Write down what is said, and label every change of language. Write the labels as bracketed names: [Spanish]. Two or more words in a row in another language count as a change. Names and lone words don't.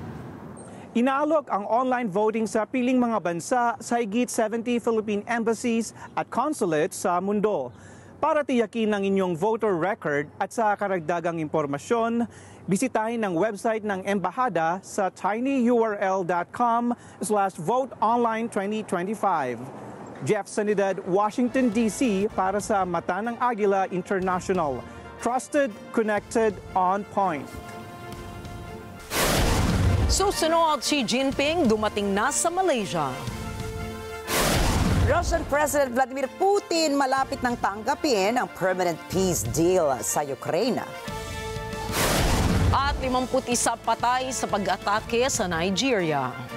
[Filipino] Inaalok ang [English] online voting [Filipino] sa piling mga bansa sa higit 70 [English] Philippine embassies [Filipino] at consulates sa mundo. Para tiyakin ang inyong voter record at sa karagdagang impormasyon, bisitahin ang website ng Embahada sa tinyurl.com/voteonline2025. Jeff Sanidad, Washington, D.C. para sa Mata ng Agila International. [English] Trusted, connected, on point. [Filipino] Susunod, Xi Jinping dumating na sa Malaysia. [English] Russian President [Filipino] Vladimir Putin malapit nang tanggapin ang [English] permanent peace deal [Filipino] sa Ukraine. At 51 patay sa pag-atake sa Nigeria.